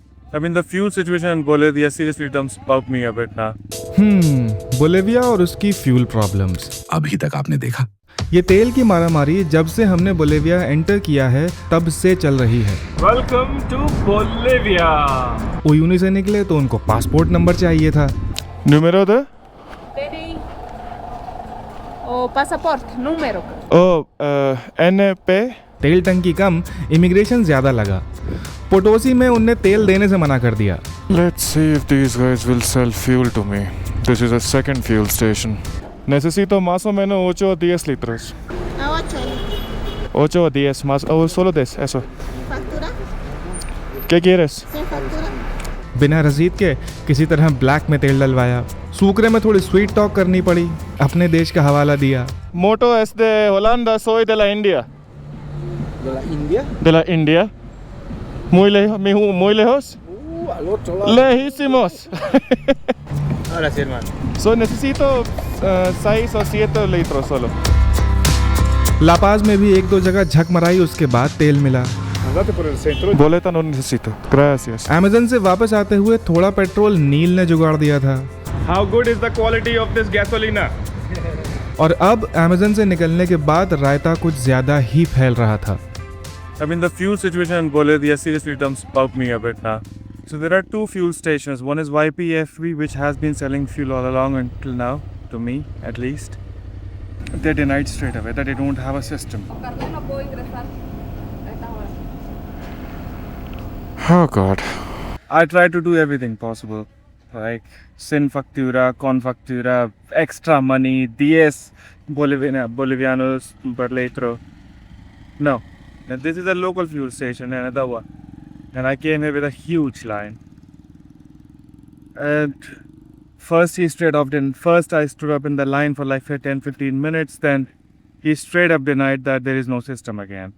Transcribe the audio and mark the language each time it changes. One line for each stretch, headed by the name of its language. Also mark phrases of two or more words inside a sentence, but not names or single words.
English: I mean, the fuel situation in Bolivia seriously dumps about me a bit now.
Hindi: बोलिविया और उसकी
English: fuel problems.
Hindi: अभी तक आपने देखा ये तेल की मारामारी जब से हमने बोलिविया एंटर किया है तब से चल रही है।
English: Welcome to Bolivia.
Hindi: उयूनी से निकले तो उनको
English: passport number
Hindi: चाहिए था।
Spanish: Número de? DNI o pasaporte, número.
English: Oh, NP.
Hindi: तेल टंकी कम, इमिग्रेशन ज्यादा लगा। पोटोसी में उनने तेल देने से मना कर दिया।
English: Let's see if these guys will sell fuel to me. This is a second fuel station.
Spanish: Necesito más o menos 8 o 10 litros. A 8. 8 o 10 más, o solo 10, eso. ¿Factura? ¿Qué quieres? ¿Sin factura?
Hindi: बिना रसीद के किसी तरह ब्लैक में तेल डलवाया। सूकरे में थोड़ी
English: sweet talk
Hindi: करनी पड़ी, अपने देश का हवाला दिया।
Spanish: Moto es de Holanda, soy de la India. ¿De la India? ¿De la India? Muy lejos? Al otro lado. Lejísimos. Ahora sí, hermano. So necesito 6 o 7 litros solo.
Hindi: लापाज में भी एक दो जगह झक मराई, उसके बाद तेल मिला।
Spanish: Andate por el centro. Boleta no necesito. Gracias.
Hindi: अमेज़न से वापस आते हुए थोड़ा पेट्रोल नील ने जुगाड़ दिया था।
English: How good is the quality of this gasolina?
Hindi: और अब अमेज़न से निकलने के बाद रायता कुछ ज्यादा ही फैल रहा था।
English: I mean, the fuel situation in Bolivia seriously dumps about me a bit now. So there are two fuel stations. One is YPFB, which has been selling fuel all along until now, to me at least. They denied straight away that they don't have a system. Oh God. I tried to do everything possible, like
Spanish: sin factura, con factura,
English: extra money, 10 Bolivianos per litro. No, and this is a local fuel station, another one, and I came here with a huge line. And first he straight up didn't. First I stood up in the line for like 10-15 minutes. Then he straight up denied that there is no system again.